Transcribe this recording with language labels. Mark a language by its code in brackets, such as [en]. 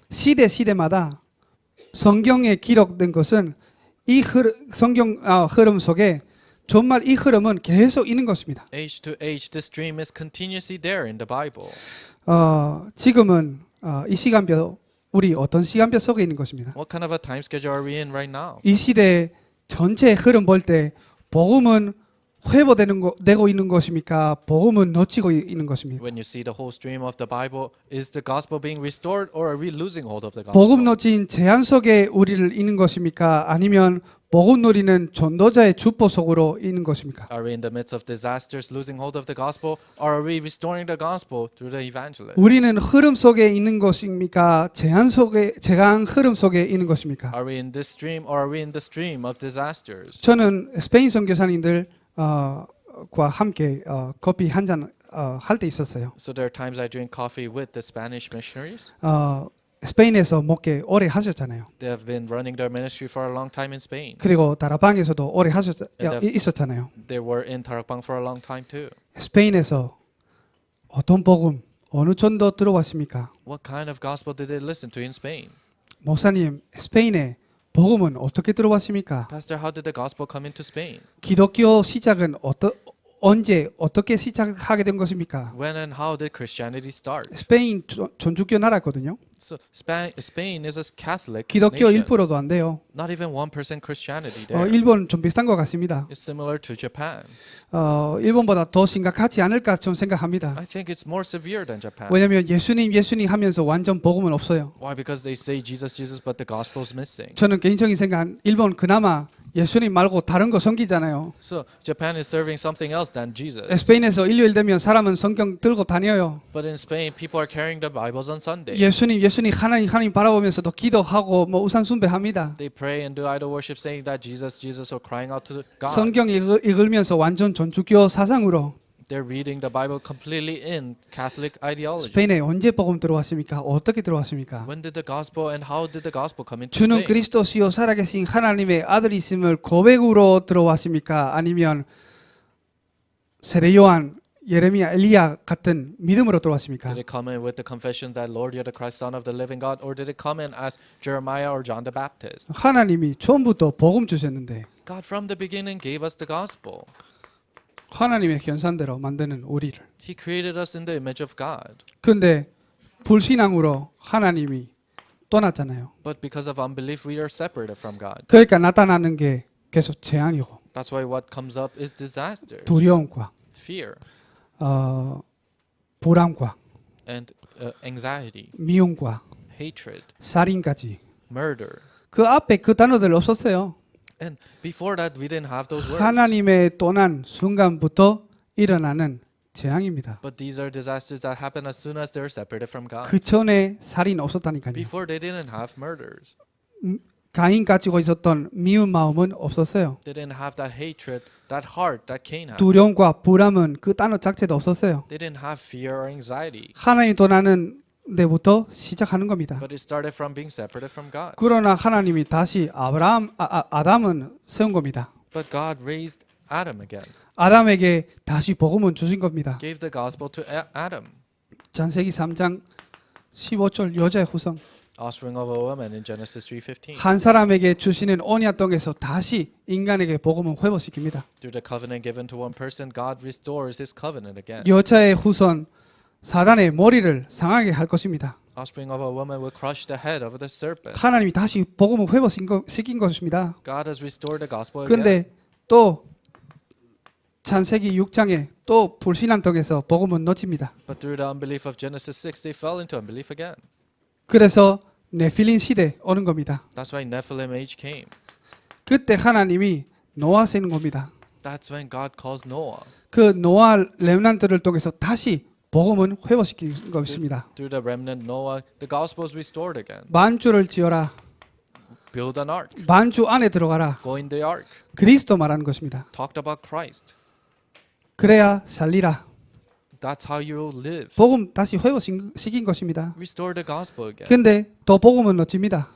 [ko] 시대마다 성경에 기록된 것은 이 성경 흐름 속에 정말 이 흐름은 계속 있는 것입니다. [en] Age to age, this stream is continuously there in the Bible. [ko] 지금은 이 시간표 우리 어떤 시간표 속에 있는 것입니다. [en] What kind of a time schedule are we in right now? [ko] 이 시대 전체 흐름 볼 때 복음은 회복되고 있는 것입니까? 복음은 놓치고 있는 것입니까? [en] When you see the whole stream of the Bible, is the gospel being restored or are we losing hold of the [ko] 복음 [en] gospel? [ko] 놓친 제한 속에 우리를 있는 것입니까? 아니면 복음 누리는 전도자의 주보 속으로 있는 것입니까? [en] Are we in the midst of disasters, losing hold of the gospel, or are we restoring the gospel through the evangelist? [ko] 우리는 흐름 속에 있는 것입니까? 재앙 흐름 속에 있는 것입니까? [en] Are we in this stream or are we in the stream of disasters? [ko] 저는 스페인 선교사님들 과 함께 커피 한 잔 할 때 있었어요. [en] So there are times I drink coffee with the Spanish missionaries. [ko] 스페인에서 목회 오래 하셨잖아요. [en] They have been running their ministry for a long time in Spain. [ko] 그리고 다라방에서도 오래 [en] And [ko] 있었잖아요. [en] They were in Tarapang for a long time too. [ko] 스페인에서 어떤 복음, 어느 전도 들어왔습니까? [en] What kind of gospel did they listen to in Spain? [ko] 목사님, 스페인에 복음은 어떻게 들어왔습니까? [en] Pastor, how did the gospel come into Spain? [ko] 기독교 시작은 언제 어떻게 시작하게 된 것입니까? [en] When and how did Christianity start? [ko] 스페인 전주교 나라거든요. [en] So Spain is a Catholic [ko] 기독교 [en] nation. [ko] 1%도 안 돼요. [en] Not even 1% Christianity there. [ko] 일본 좀 비슷한 것 같습니다. [en] It's similar to Japan. [ko] 일본보다 더 심각하지 않을까 좀 생각합니다. [en] I think it's more severe than Japan. [ko] 왜냐하면 예수님 하면서 완전 복음은 없어요. [en] Why? Because they say Jesus, Jesus, but the gospel is missing. [ko] 저는 개인적인 생각, 일본 그나마 예수님 말고 다른 거 섬기잖아요. [en] So Japan is serving something else than Jesus. [ko] 스페인에서 일요일 되면 사람은 성경 들고 다녀요. [en] But in Spain, people are carrying the Bibles on Sunday. [ko] 예수님 하나님 바라보면서도 기도하고 뭐 우상 숭배합니다. [en] They pray and do idol worship, saying that Jesus, Jesus, or crying out to God. [ko] 성경 읽으면서 완전 전주교 사상으로 [en] They're reading the Bible completely in Catholic ideology. [ko] 스페인에 언제 복음 들어왔습니까? 어떻게 들어왔습니까? [en] When did the gospel and how did the gospel come into [ko] 주는 [en] Spain? [ko] 그리스도시요 살아계신 하나님의 아들이심을 고백으로 들어왔습니까? 아니면 세례 요한, 예레미야, 엘리야 같은 믿음으로 들어왔습니까? [en] Did it come in with the confession that Lord, you're the Christ, Son of the living God, or did it come in as Jeremiah or John the Baptist? [ko] 하나님이 처음부터 복음 주셨는데 [en] God from the beginning gave us the gospel. [ko] 하나님의 현상대로 만드는 우리를. [en] He created us in the image of God. [ko] 근데 불신앙으로 하나님이 떠났잖아요. [en] But because of unbelief, we are separated from God. [ko] 그러니까 나타나는 게 계속 재앙이고 [en] That's why what comes up is disaster, [ko] 두려움과 [en] fear, [ko] 불안과 [en] and anxiety, [ko] 미움과 [en] hatred, [ko] 살인까지. [en] murder. [ko] 그 앞에 그 단어들 없었어요. [en] And before that, we didn't have those words. [ko] 하나님의 떠난 순간부터 일어나는 재앙입니다. [en] But these are disasters that happen as soon as they're separated from God. [ko] 그 전에 살인 없었다니까요. [en] Before they didn't have murders. [ko] 가인 가지고 있었던 미운 마음은 없었어요. [en] They didn't have that hatred, that heart that Cain had. [ko] 두려움과 불안은 그 단어 자체도 없었어요. [en] They didn't have fear or anxiety. [ko] 하나님 떠나는 데부터 시작하는 겁니다. [en] But it started from being separated from God. [ko] 그러나 하나님이 다시 아담은 세운 겁니다. [en] But God raised Adam again. [ko] 아담에게 다시 복음은 주신 겁니다. [en] Gave the gospel to Adam. [ko] 창세기 3장 15절 여자의 후손. [en] Offspring of a woman in Genesis 3:15. [ko] 한 사람에게 주시는 언약 땅에서 다시 인간에게 복음을 회복시킵니다. [en] Through the covenant given to one person, God restores His covenant again. [ko] 여자의 후손 사단의 머리를 상하게 할 것입니다. [en] Offspring of a woman will crush the head of the serpent. [ko] 하나님이 다시 복음을 회복시킨 것입니다. [en] God has restored the gospel again. [ko] 근데 또 창세기 6장에 또 불신앙 통해서 복음은 놓칩니다. [en] But through the unbelief of Genesis 6, they fell into unbelief again. [ko] 그래서 네필린 시대 오는 겁니다. [en] That's why Nephilim age came. [ko] 그때 하나님이 노아 세는 겁니다. [en] That's when God calls Noah. [ko] 그 노아 렘넌트를 통해서 다시 복음은 회복시킨 것입니다. [en] Through the remnant Noah, the gospel is restored again. [ko] 만주를 지어라. [en] Build an ark. [ko] 만주 안에 들어가라. [en] Go in the ark. [ko] 그리스도 말하는 것입니다. [en] Talked about Christ. [ko] 그래야 살리라. [en] That's how you will live. [ko] 복음 다시 회복시킨 것입니다. [en] Restore the gospel again. [ko] 근데 또 복음은 놓칩니다.